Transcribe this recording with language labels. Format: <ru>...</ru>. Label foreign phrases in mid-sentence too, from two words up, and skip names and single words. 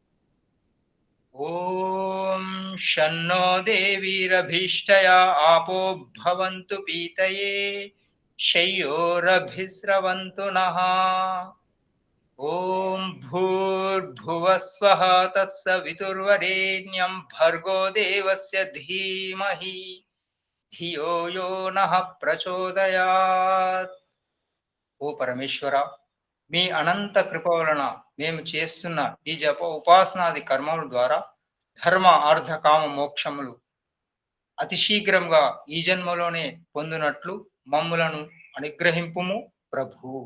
<sa>ॐ शन्नो देवीरभीष्टया आपो भवन्तु पीतये शय्योरभिस्रवन्तु नः। ॐ भूर्भुवस्वः तत्सवितुर्वरेण्यं भर्गो देवस्य धीमहि धियो यो नः प्रचोदयात्।</sa> <te>ఓ పరమేశ్వర, మీ అనంత కృప వలన మేము చేస్తున్న ఈ జప ఉపాసనాది కర్మముల ద్వారా ధర్మ అర్థ కామ మోక్షములు అతి శీఘ్రంగా ఈ జన్మలోనే పొందునట్లు మమ్ములను అనుగ్రహింపుము ప్రభు.</te>